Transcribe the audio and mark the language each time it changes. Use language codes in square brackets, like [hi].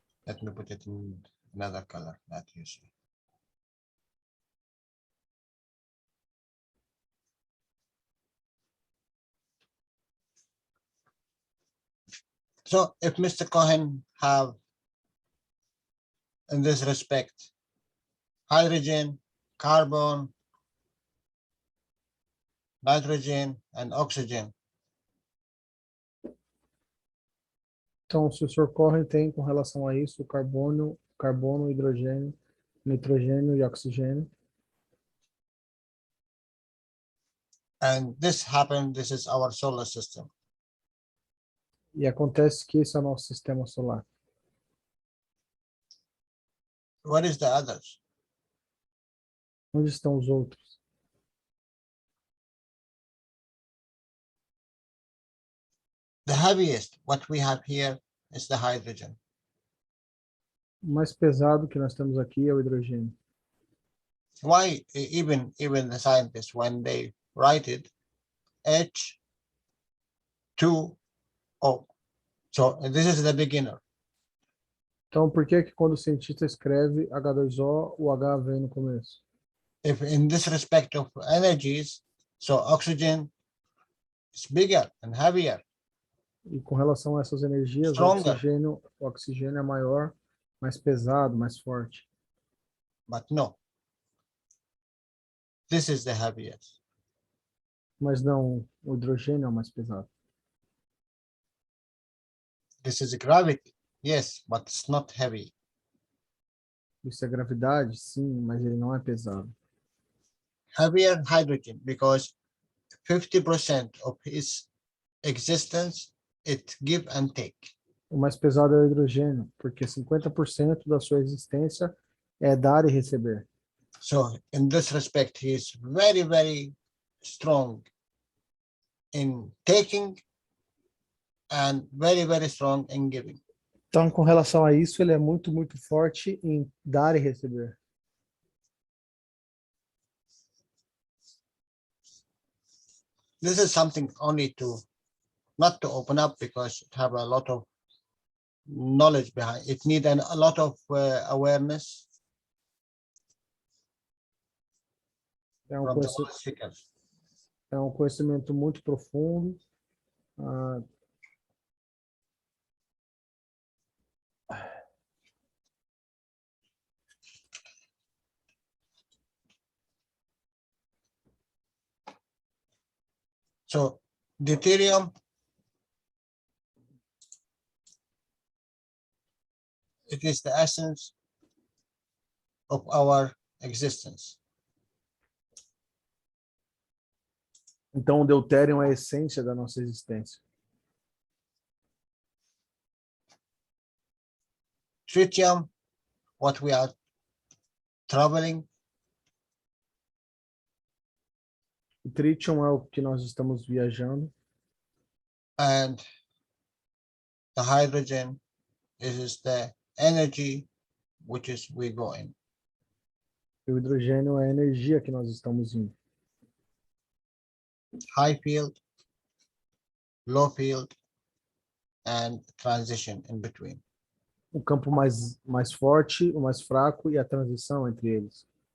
[en] Let me put it in another color that you see. So if Mr. Cohen have, in this respect, hydrogen, carbon, nitrogen, and oxygen. [pt] Então, se o Sr. Cohen tem com relação a isso, carbono, hidrogênio, nitrogênio e oxigênio. [en] And this happened, this is our solar system. [pt] E acontece que esse é o nosso sistema solar. [en] What is the others? [pt] Onde estão os outros? [en] The heaviest, what we have here, is the hydrogen. [pt] O mais pesado que nós temos aqui é o hidrogênio. [en] Why even the scientists, when they write it, H2O. So this is the beginner. [pt] Então, por que que quando o cientista escreve H2O, o H vem no começo? [en] If in this respect of energies, so oxygen is bigger and heavier. [pt] E com relação a essas energias, [en] Stronger. [pt] o oxigênio é maior, mais pesado, mais forte. [en] But no, this is the heaviest. [pt] Mas não, o hidrogênio é o mais pesado. [en] This is gravity, yes, but it's not heavy. [pt] Isso é gravidade, sim, mas ele não é pesado. [en] Heavier hydrogen, because 50% of its existence, it give and take. [pt] O mais pesado é o hidrogênio, porque 50% da sua existência é dar e receber. [en] So in this respect, he is very, very strong in taking and very, very strong in giving. [pt] Então, com relação a isso, ele é muito, muito forte em dar e receber. [en] This is something only to, not to open up, because it have a lot of knowledge behind it. Need a lot of awareness [pt] É um, [en] from the [pt] conhecimento, [en] all speakers. [pt] é um conhecimento muito profundo. [en] So deuterium, it is the essence of our existence. [pt] Então, o deutério é a essência da nossa existência. [en] Tritium, what we are traveling. [pt] O tritium é o que nós estamos viajando. [en] And the hydrogen is the energy which is we going. [pt] E o hidrogênio é a energia que nós estamos indo. [en] High field, low field, and transition in between. [pt] O campo mais forte, o mais fraco e a transição entre eles.